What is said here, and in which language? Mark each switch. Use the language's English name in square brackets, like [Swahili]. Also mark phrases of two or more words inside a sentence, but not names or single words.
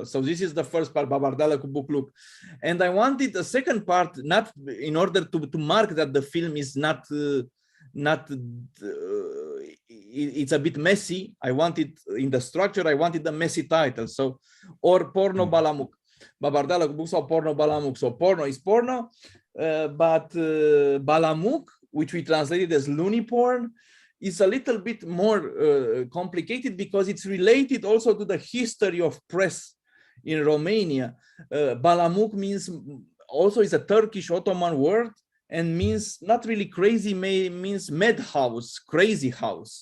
[English] So this is the first part, Babardala cu bukluk. And I wanted a second part, not in order to mark that the film is not it's a bit messy. I wanted in the structure, I wanted the messy title. So, or porno balamuk. Babardala cu bukluk sau porno balamuk. So porno is porno, but balamuk, which we translated as loony porn, is a little bit more complicated because it's related also to the history of press in Romania. Balamuk means also is a Turkish Ottoman word and means not really crazy, means madhouse, crazy house.